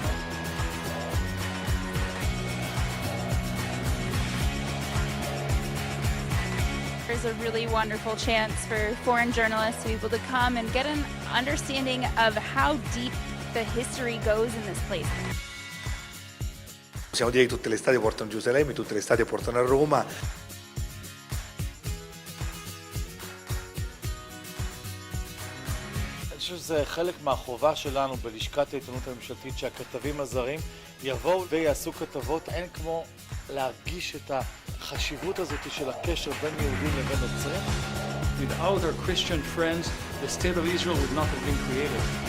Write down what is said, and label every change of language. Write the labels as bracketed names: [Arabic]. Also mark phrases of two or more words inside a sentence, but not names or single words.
[English] There's a really wonderful chance for foreign journalists to be able to come and get an understanding of how deep the history goes in this place. [Italian] Possiamo dire che tutte le strade portano a Gerusalemme, tutte le strade portano a Roma. [Hebrew] אני חושב שזה חלק מהחובה שלנו בלשכת העיתונות הממשלתית, שהכתבים הזרים יבואו ויעשו כתבות. אין כמו להרגיש את החשיבות הזאת של הקשר בין יהודים לבין נוצרים. [English] Without our Christian friends, the state of Israel would not have been created.